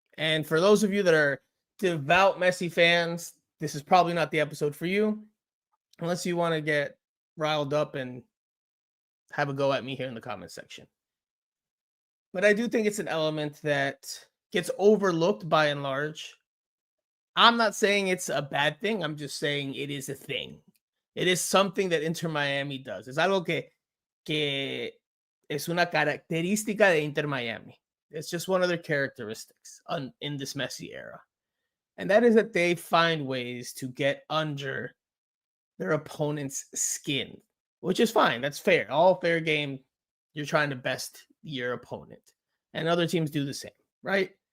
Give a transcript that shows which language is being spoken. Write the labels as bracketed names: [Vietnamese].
[English] And for those of you that are devout Messi fans, this is probably not the episode for you, unless you want to get riled up and have a go at me here in the comment section. But I do think it's an element that gets overlooked by and large. I'm not saying it's a bad thing. I'm just saying it is a thing. It is something that Inter Miami does. [Spanish] Es algo que es una característica de Inter Miami. [English] It's just one of their characteristics in this Messi era. And that is that they find ways to get under their opponent's skin, which is fine. That's fair. All fair game. You're trying to best your opponent. And other teams do the same, right?